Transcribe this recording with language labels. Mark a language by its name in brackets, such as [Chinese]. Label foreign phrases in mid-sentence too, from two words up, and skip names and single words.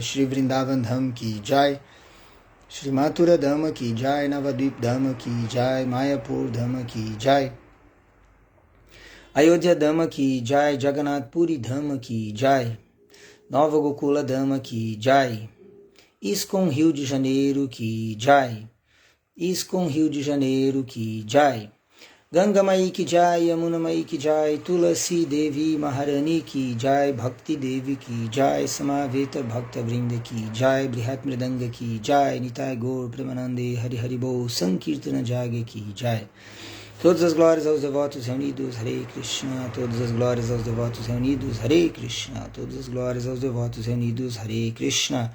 [Hindi] श्री वृन्दावन धाम की जय। श्री मथुरा धाम की जय. नवद्वीप धाम की जय। मायापुर धाम की जय. अयोध्या धाम की जय. जगन्नाथ पुरी धाम की जय। नोवा गोकुल धाम की जय. ISKCON Rio de Janeiro Ki Jai. ISKCON Rio de Janeiro Ki Jai. गंगा माई की जय। यमुना माई की जय. तुलसी देवी महारानी की जय. भक्ति देवी की जय. समवेत भक्त वृन्द की जय. बृहत् मृदंग की जय. निताई गौर प्रेमानन्दे हरि हरि बो संकीर्तन यज्ञ की जय. [Portuguese] Todas as glórias aos devotos reunidos, Hare Krishna. Todas as glórias aos devotos reunidos, Hare Krishna. Todas as glórias aos devotos reunidos, Hare Krishna.